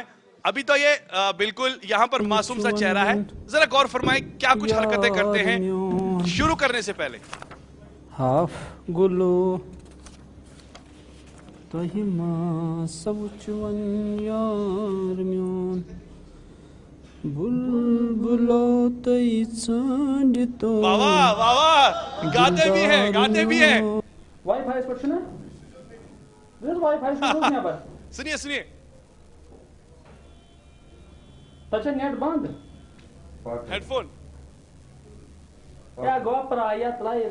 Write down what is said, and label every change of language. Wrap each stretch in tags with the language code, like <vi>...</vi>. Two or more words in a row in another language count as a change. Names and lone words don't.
<hi>अभी तो ये बिल्कुल यहां पर मासूम सा चेहरा है, जरा गौर फरमाएं क्या कुछ हरकतें करते हैं शुरू करने से पहले।</hi> <ks>हाफ गुलो तहिमा सब चुवन यार म्योन बुलबुलो तई चांदतो।</ks> <hi>वाह वाह वाह, गाते भी हैं, गाते भी हैं। वाईफाई पर सुना, वाईफाई से यहाँ पर सुनिए सुनिए। अच्छा नेट बंद, हेडफोन</hi> <ks>क्या गोवा प्रायत लाइस</ks>